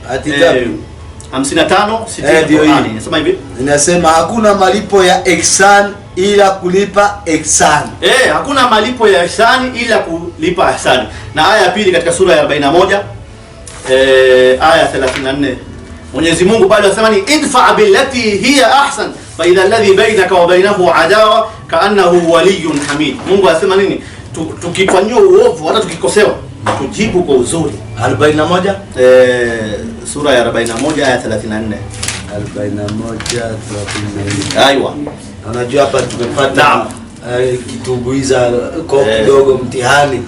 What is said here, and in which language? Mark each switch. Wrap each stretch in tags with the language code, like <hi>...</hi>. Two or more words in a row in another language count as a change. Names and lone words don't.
<sw>55 60 inasema hivi. Inasema hakuna malipo ya ihsan ila kulipa ihsan. Hakuna malipo ya ihsani ila kulipa ihsani. Na aya ya pili katika sura ya 41 aya 34. Mwenyezi Mungu bado anasema ni</sw> <ar>ادفع بالتي هي أحسن فإذا الذي بينك وبينه عداوة كأنه ولي حميد.</ar> <sw>Mungu anasema nini? Tukifanywa uovu hata tukikosewa tujibu kwa uzuri. 41 sura ya 41 aya 34. 41:34. Aiwa. Unajua hapa tumepata kitumbuiza kwa kidogo mtihani.</sw>